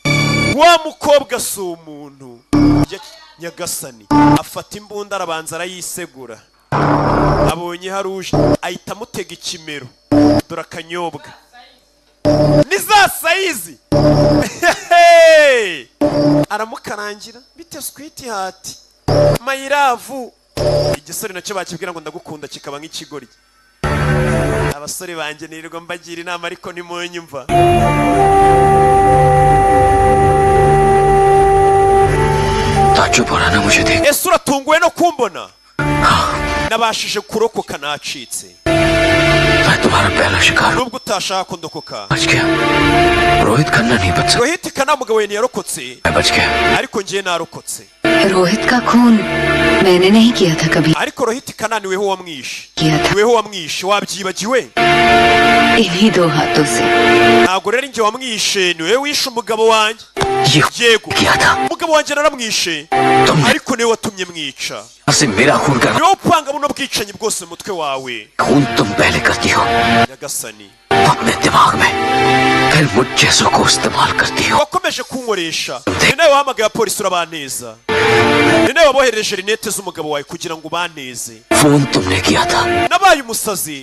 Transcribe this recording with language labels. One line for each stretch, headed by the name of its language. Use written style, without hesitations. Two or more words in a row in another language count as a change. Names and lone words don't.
Kinyarwanda: Nyagasani afata imbunda arabanza arayisegura abonye haruje ahita amutega ikimero dore akanyobwa ni za sayizi aramukarangira bite
English: sweet heart my love
Kinyarwanda: igisore nacyo bakibwira ngo ndagukunda kikaba nk'ikigoryi abasore banjye nirirwa mbagira inama ariko nimunyumva ese uratunguwe no kumbona nabashije kurokoka nacitse nubwo utashaka ko ndokoka Rohit Khanna mugabo we ntiyarokotse ariko ngiye narokotse
Hindi: रोहित का खून मैंने नहीं किया था कभी
Kinyarwanda: ariko Rohit Khanna niweho wamwishe wabyibagiwe
Hindi: इन्हीं दो हाथों से
Kinyarwanda: ntabwo rero njye wamwishe niwe wishe umugabo wanjye yego umugabo wanjye naramwishe ariko niwe watumye mwica niwe upanga buno bwicanyi bwose mu mutwe wawe Nyagasani wakomeje kunkoresha ni nawe wahamagaye polisi urabaneza ni nawe wabohereje rinete z'umugabo wawe kugira ngo ubaneze nabaye umusazi